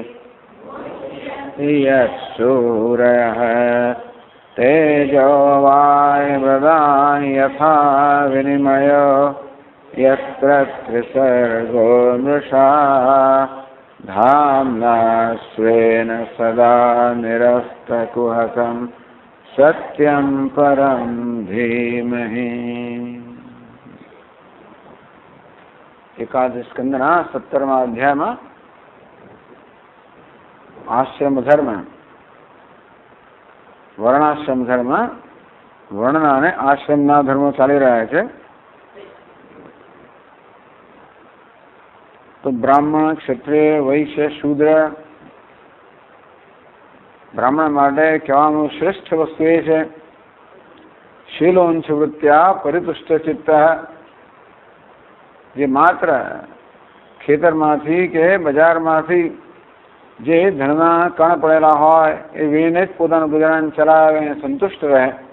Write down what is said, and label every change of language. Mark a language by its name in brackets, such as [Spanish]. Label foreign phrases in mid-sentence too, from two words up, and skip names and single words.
[Sanskrit] यत्सूरयः तेजो वायुर्मृदां यथा विनिमयो यत्र त्रिसर्गो मृषा धाम्ना स्वेन सदा निरस्तकुहकं सत्यं परं धीमहि। [Gujarati] એકાદશ સ્કંદના 17મા अध्यायમાં આશ્રમ ધર્મ, વર્ણાશ્રમ ધર્મ, વર્ણના અને આશ્રમના ધર્મો ચાલી રહ્યા છે. તો બ્રાહ્મણ, ક્ષત્રિય, વૈશ્ય, શૂદ્ર, બ્રાહ્મણ માટે કહેવાનું શ્રેષ્ઠ વસ્તુ એ છે [Sanskrit] શીલોંશ વૃત્યા પરિતુષ્ટ ચિત્ત, [Gujarati] જે માત્ર ખેતરમાંથી કે બજારમાંથી જે ધનના કણ પડેલા હોય એ વીણીને જ પોતાનું ગુજરાન ચલાવે અને સંતુષ્ટ રહે,